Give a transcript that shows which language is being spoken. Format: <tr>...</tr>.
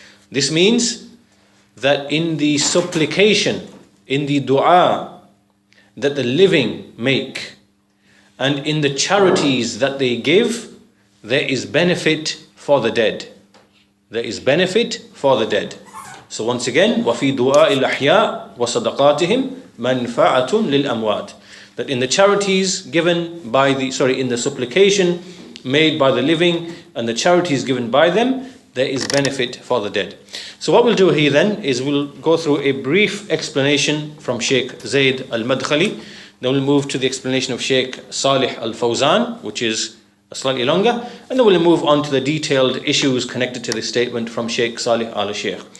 <en>This means that in the supplication, in the dua that the living make, and in the charities that they give, there is benefit for the dead. There is benefit for the dead. So once again,</en> <ar>وَفِي دُعَاءِ الْأَحْيَاءِ وَصَدَقَاتِهِمْ مَنْفَعَةٌ لِلْأَمْوَاتِ.</ar> <en>That in the charities given by in the supplication made by the living and the charities given by them, there is benefit for the dead. So what we'll do here then is we'll go through a brief explanation from Sheikh Zayd al-Madkhali. Then we'll move to the explanation of Sheikh Salih al-Fawzan, which is slightly longer, and then we'll move on to the detailed issues connected to this statement from Sheikh Salih al-Sheikh.</en>